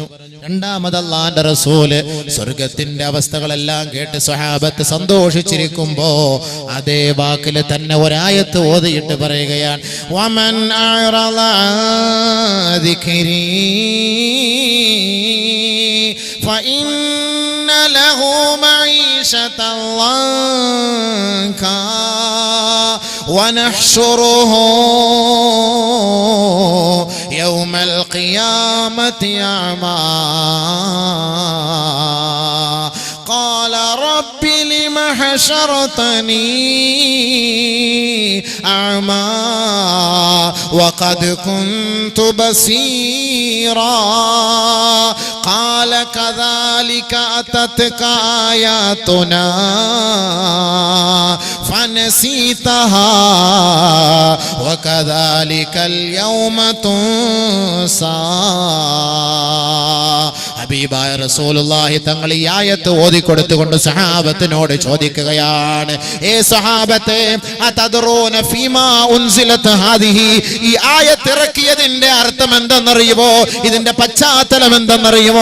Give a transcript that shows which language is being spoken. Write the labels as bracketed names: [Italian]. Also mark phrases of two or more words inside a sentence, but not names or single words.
[Malayalam] രണ്ടാമത് അല്ലാഹുവിന്റെ റസൂല് സ്വർഗത്തിന്റെ അവസ്ഥകളെല്ലാം കേട്ട് സ്വഹാബത്ത് സന്തോഷിച്ചിരിക്കുമ്പോ അതേ വാക്കിൽ തന്നെ ഒരായത്ത് ഓതിയിട്ട് പറയുകയാണ്, [Arabic] ومن أعرض ذكري فإن له معيشة ضنكا ونحشره يوم القيامة أعمى قال رب لم حشرتني أعمى وقد كنت بصيرا قال كذلك أتتك آياتنا فنسيتها وكذلك اليوم تنسى. [Malayalam] ഹബീബായ റസൂലുള്ളാഹി തങ്ങൾ ഈ ആയത്ത് ഓതിക്കൊടുത്തുകൊണ്ട് സഹാബത്തിനോട് ചോദിക്കുകയാണ്, ഏ സഹാബത്തെ, [Arabic] أتدرون فيما أنزلت هذه. [Malayalam] ഈ ആയത്ത് ഇറക്കിയതിന്റെ അർത്ഥം എന്തെന്നറിയുമോ? ഇതിന്റെ പശ്ചാത്തലം എന്തെന്നറിയുമോ?